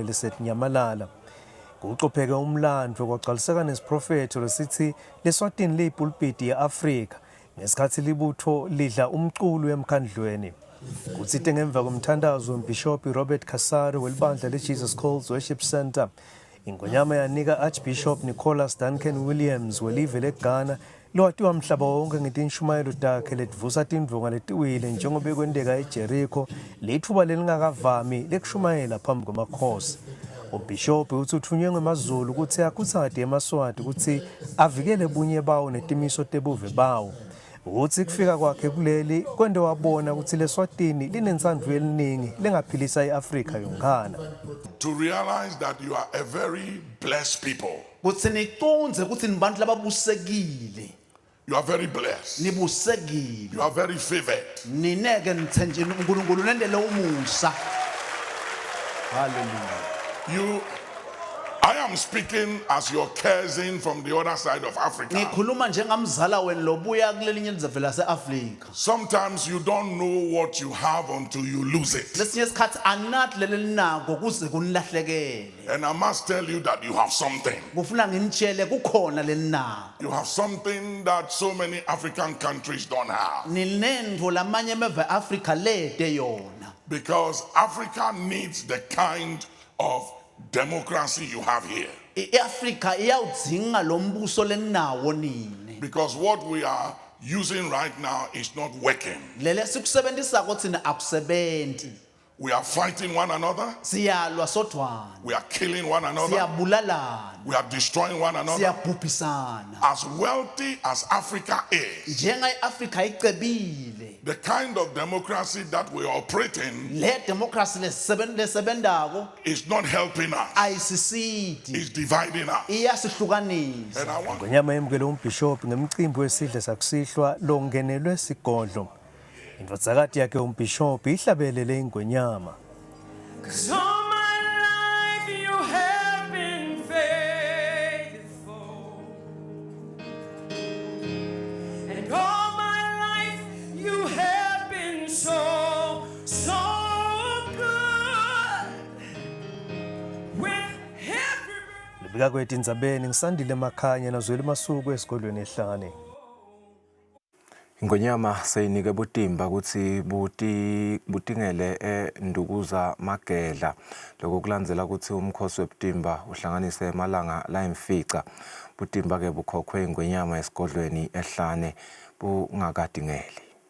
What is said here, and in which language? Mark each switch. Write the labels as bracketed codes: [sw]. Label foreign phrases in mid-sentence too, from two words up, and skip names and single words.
[ss] lesetinyamalala kuqopheke umlandvo kwagcwaliseka nesiprofetho lesithi leSwatini liyipulpiti ye-Afrika ngesikhathi libutho lidla umculo emkhandlweni kutsite ngemva komthandazo wembhishobhi Robert Kasari welibandla le-Jesus Calls Worship Center ingonyama yanika Archbishop Nicholas Duncan Williams welive leGhana lowatiwa mhlaba wonke ngetinshumayelo takhe letivusa tindvunga letiwile njengobe kwenteka eJericho lithuba lelingakavami lekushumayela phambi kwamakhosi uBishop uthi uthunywe ngemaZulu ukuthi akuthade eMaswati ukuthi avikele bunye bawo netimiso tebuve bawo uthi kufika kwakhe kuleli kwende wabona ukuthi leSwatini linentsandvo eliningi lengaphilisa iAfrika yonkana [en] to realize that you are a very blessed people. [ss] Kutsi niconze kutsi nibantu lababusekile. [en] You are very blessed. [ss] Nibusekile. [en] You are very favored. [ss] Nineke nithenje uNkulunkulu nendele umusa. [en] Hallelujah. I am speaking as your cousin from the other side of Africa. [ss] Ngikhuluma njengamzala wenu lobuya kulelinye ilizwe laseAfrika. [en] Sometimes you don't know what you have until you lose it. [ss] Lesinye isikhathi anathi lelinako kuze kunilahlekele. [en] And I must tell you that you have something. [ss] Kufuna nginitshele kukhona lelinako. [en] You have something that so many African countries don't have. [ss] Ninendvo lamanye emeve Africa lede yona. [en] Because Africa needs the kind of democracy you have here. [ss] Africa iyawudzinga lombuso lenawo nini. [en] Because what we are using right now is not working. [ss] Lele sikusebenzisa kuthina akusebenzi. [en] We are fighting one another. [ss] Siyalwa sodwana. [en] We are killing one another. [ss] Siyabulalana. [en] We are destroying one another. [ss] Siyabhubhisana. [en] As wealthy as Africa is, [ss] njenga iAfrika icebile, [en] the kind of democracy that we operate in [ss] le democracy lesebendako [en] is not helping us. [ss] ayisisidi. [en] It's dividing us. [ss] Iyasihlukanisa. [en] And I want [ss] ingonyama yemukele umbhishobhi ngemicimbi wesidle sakusihlwa longenelwe sigodlo indvodzakati yakhe umbhishobhi ihlabelele ingonyama [en] All my life you have been faithful, and all my life you have been so good. With every [ss] libika kwethu indzabeni ngisandile emakhanya nazwela masuku esigodlweni ehlane ingonyama seyinike Butimba ukuthi butingele endukuza magedla lokho kulandzela ukuthi umkhosi weButimba uhlanganise emalanga la imfica Butimba ke bukhokhwe ingonyama esigodlweni ehlane bungakadingeli